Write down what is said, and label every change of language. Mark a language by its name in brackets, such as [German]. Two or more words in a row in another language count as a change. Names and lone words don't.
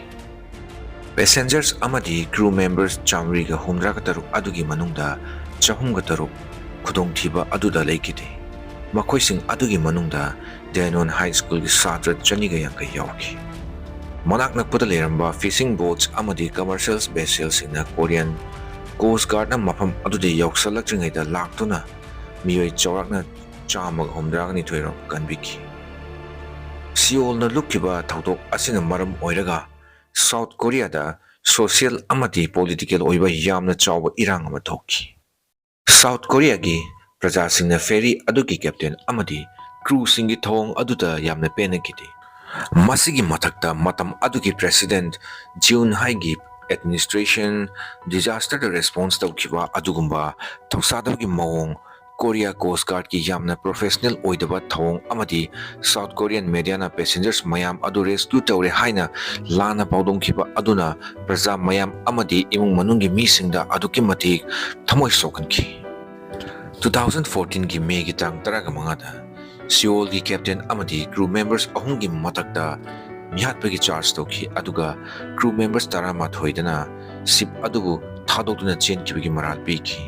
[Manipuri] Passengers amadi [English] crew members [Manipuri] chamri ga humra ka taruk adugi manungda chahum ga taruk khudongthiba aduda leikide. Makhoi sing adugi manungda Denon High School gi satra chani ga yang ka yauki. Manak nakpada leramba [English] fishing boats [Manipuri] amadi [English] commercial vessels [Manipuri] in Korean Coast Guard na mafam adude yauksalak jingay da laktuna miyoi chawrak na chama ga humra ga ni thoiram kanbiki. Seoul na lukkiba Thoudok asina maram oiraga South Korea da social amati political oiba yamna chawba irang ama thokki. South Korea gi praja singna ferry adugi captain amadi crew singi thong aduda yamna penakiti. Masigi mathakta matam adugi president Jun Haigi administration [English] disaster response [Manipuri] tawkiba adugumba thoksadagi mawong Korea Coast Guard ki yamna professional oidaba thawong amadi South Korean media na passengers mayam adu rescue tawre haina lana paudongkiba aduna praja mayam amadi imung manunggi misingda aduki matik thamoi sokanki. 2014 gi May gi tang taraga mangada Seoul gi captain amadi [English] crew members [Manipuri] ahungi matakta mihatpagi charge toki aduga [English] crew members [Manipuri] tara mathoidana ship adubu thadokduna chenkibagi maral piki.